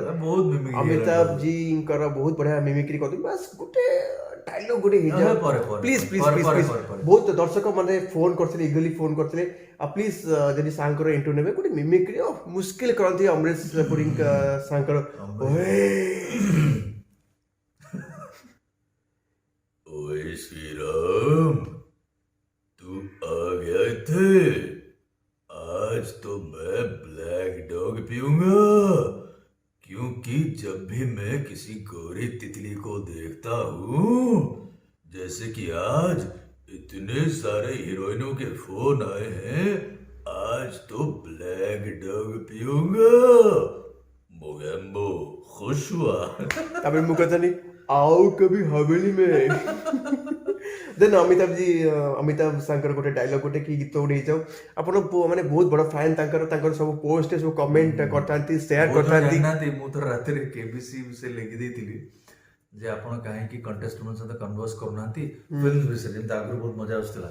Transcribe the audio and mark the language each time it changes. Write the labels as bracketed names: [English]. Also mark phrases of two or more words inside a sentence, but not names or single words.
[Odia] ବହୁତ ମିମିକ୍ରି ଅମିତାଭ ଜୀଙ୍କର ବହୁତ ବଢ଼ିଆ ମିମିକ୍ରି କରିଥିଲେ ବାସ୍ ଗୋଟେ ଡାଇଲଗ ଗୋଟେ ହେଇଯାଉ [English] please please please please [Odia] ବହୁତ ଦର୍ଶକ ମାନେ ଫୋନ କରିଥିଲେ ଇଗଲି ଫୋନ କରିଥିଲେ ଆଉ ପ୍ଲିଜ ଯଦି ସାଙ୍କର ଇଣ୍ଟରଭ୍ୟୁ ନେବେ ଗୋଟେ ମିମିକ୍ରି ମୁସ୍କିଲ କରନ୍ତି ଅମରିଶ ପୁରୀ ସାଙ୍କର [Hindi] ओए श्री राम तू आ गए थे आज तो मैं ब्लैक डॉग पीऊंगा क्योंकि जब भी मैं किसी गोरी तितली को देखता हूँ जैसे कि आज इतने सारे हीरोइनों के फोन आए हैं आज तो ब्लैक डॉग पीऊंगा मोगेम्बो खुश हुआ [Odia] ତାପରେ ମୁଁ କହିଥିଲି ଆଉ କବି ହବେଲି ମେ ଦେନ୍ ଅମିତାଭ ସାଙ୍କର ଗୋଟେ ଡାଇଲଗ ଗୋଟେ କି ଗୀତ ଗୋଟେ ହେଇଯାଉ ଆପଣ ମାନେ ବହୁତ ବଡ଼ ଫ୍ୟାନ୍ ତାଙ୍କର ସବୁ ପୋଷ୍ଟ ସବୁ କମେଣ୍ଟ କରିଥାନ୍ତି ସେୟାର କରିଥାନ୍ତି ଜାଣିନାହାନ୍ତି ମୁଁ ଥରେ ରାତିରେ କେବିସି ବିଷୟରେ ଲେଖି ଦେଇଥିଲି ଯେ ଆପଣ କାହିଁକି କଣ୍ଟେଷ୍ଟେଣ୍ଟ ସହିତ କନଭର୍ସ କରୁନାହାନ୍ତି ଫିଲ୍ମ ବିଷୟରେ ଯେମିତି ଆଗରୁ ବହୁତ ମଜା ଆସୁଥିଲା